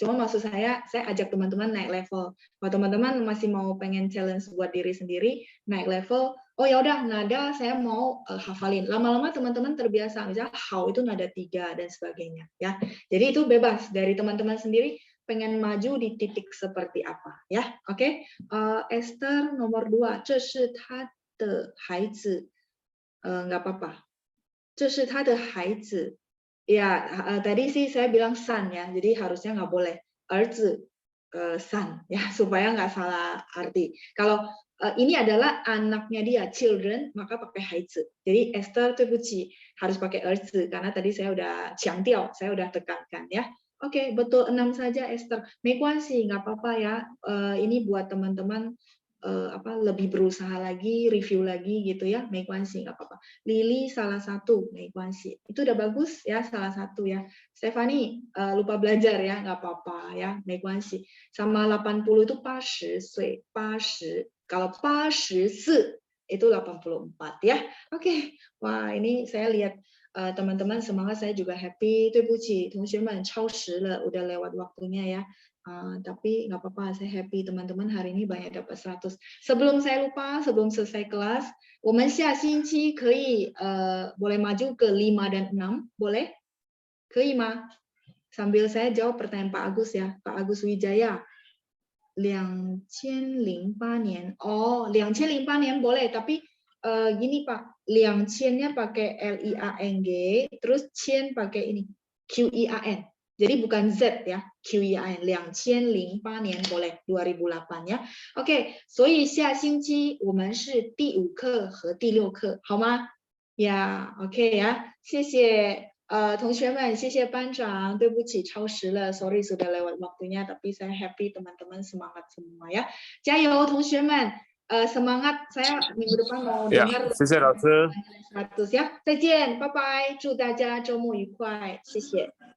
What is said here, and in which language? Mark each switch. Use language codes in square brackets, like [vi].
[id] Cuma maksud saya ajak teman-teman naik level. Kalau teman-teman masih mau pengen challenge buat diri sendiri naik level, oh ya udah nada saya mau hafalin. Lama-lama teman-teman terbiasa, misalnya how itu nada 3 dan sebagainya ya. Jadi itu bebas dari teman-teman sendiri pengen maju di titik seperti apa ya. Oke. Esther nomor 2, [zh] 这是他的孩子. [id] Nggak apa-apa. [zh] 这是他的孩子. [id] Ya, tadi sih saya bilang son ya, jadi harusnya nggak boleh 儿子 son ya, supaya nggak salah arti. Kalau ini adalah anaknya dia, children, maka pakai 孩子. Jadi Esther [zh] 对不起 [id] harus pakai 儿子 karena tadi saya udah 强调, saya udah tekankan ya. Oke, betul 6 saja Esther. [zh] 没关系, [id] nggak apa-apa ya. Ini buat teman-teman lebih berusaha lagi, review lagi gitu ya, [zh] 没关系 [id] nggak apa-apa. Lily salah 1, 没关系. Itu udah bagus ya, salah 1 ya. Stephanie lupa belajar ya, nggak apa-apa ya, 没关系. Sama 80 itu 80 岁, 80. Kalau 84 itu 84 ya. Oke. Wah, ini saya lihat teman-teman semangat, saya juga happy. [zh] 对不起同学们超时了, [id] udah lewat waktunya ya. Tapi nggak apa-apa, saya happy teman-teman hari ini banyak dapat 100. Sebelum saya lupa, sebelum selesai kelas, [zh] 我们下星期可以 [id] boleh maju ke 5 dan 6, boleh? [zh] 可以吗? [id] Sambil saya jawab pertanyaan Pak Agus ya, Pak Agus Wijaya. 2008 年.Oh, 2008 年 boleh, tapi gini Pak, 2000-nya pakai LIANG, terus 千 pakai ini QIAN. Jadi bukan Z ya, QIAN 2008年 boleh 2008 ya. [zh] OK， 所以下星期我们是第5课和第6课，好吗？呀 ，OK 呀，谢谢同学们，谢谢班长，对不起超时了 [id] ，sorry sudah lewat waktunya, tapi saya happy teman-teman semangat semua ya, [zh] 加油同学们。 [id] semangat, saya minggu depan mau dengar [zh] 谢谢老师 [id] 100 ya. [zh] 再见，拜拜，祝大家周末愉快，谢谢。